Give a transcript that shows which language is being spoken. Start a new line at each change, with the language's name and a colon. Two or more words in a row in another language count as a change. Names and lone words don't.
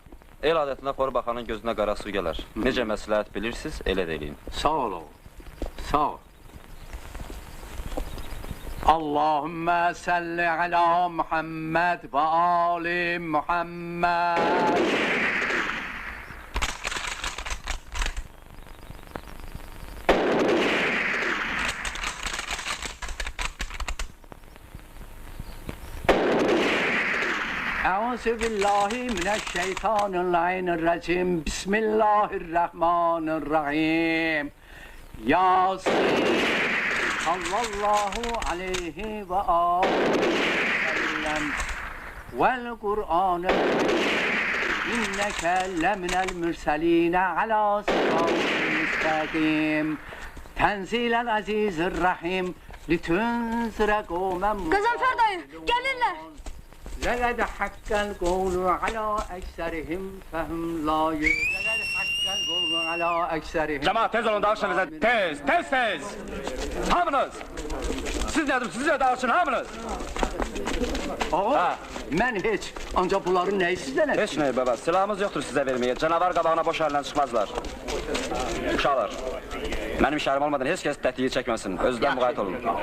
Azerbaijani: El adətinə xor baxanın gözünə qara su gələr. Necə məsləhət bilirsiniz, elə də eləyin. Sağ ol oğul, sağ ol.
Arabic: اللهم صل على محمد وآل محمد. أعوذ بالله من الشيطان الرجيم. بسم الله الرحمن الرحيم. Yasin. صلى الله عليه وسلم. والقرآن إنك لمن المرسلين على صراط مستقيم. تنزيل العزيز الرحيم. لتنذر قوما.
Turkish: Gazanfer dayı, gelirler.
Arabic: لقد حق القول على أكثرهم فهم لا يؤمنون. لقد حق القول على أكثرهم.
Azerbaijani: Cemaat tez olun dağışınıza, tez, tez, tez! Hamınız! Siz nedir, siz de dağışın, hamınız! Oğul, mən heç, ancaq bunların nəyi sizdən etsin? Heç nə baba, silahımız yoxdur sizə verməyə, canavar qabağına boş əllə çıxmazlar. Uşaqlar, mənim işarim olmadan heç kəs tətliyi çəkməsin, özdən müqayət olun.